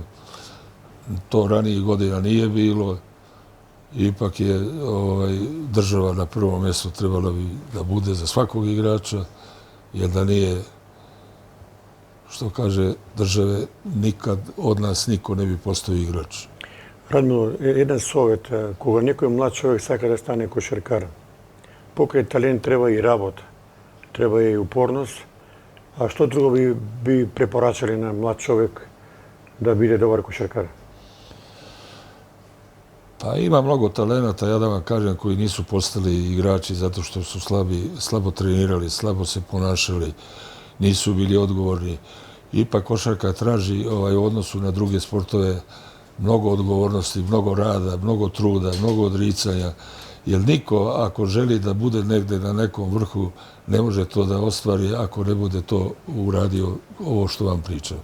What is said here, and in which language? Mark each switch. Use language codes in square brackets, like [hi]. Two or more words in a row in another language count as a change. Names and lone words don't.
[sr] To ranijih godina nije bilo. Ipak je država na prvom mjestu trebala bi da bude za svakog igrača, jer da nije, što kaže države, nikad od nas niko ne bi postao igrač. [mk] Радмило, еден совет, кога некој млад човек сака да стане кошаркар, покрај талент треба и работа, треба и упорност. А што друго би препорачали на млад човек да биде добар кошаркар? [sr] Pa ima mnogo talenata, ja da vam kažem, koji nisu postali igrači zato što su slabo trenirali, slabo se ponašali, nisu bili odgovorni. Ipak košarka traži u odnosu na druge sportove mnogo odgovornosti, mnogo rada, mnogo truda, mnogo odricanja, jer niko ako želi da bude negde na nekom vrhu ne može to da ostvari ako ne bude to uradio ovo što vam pričam.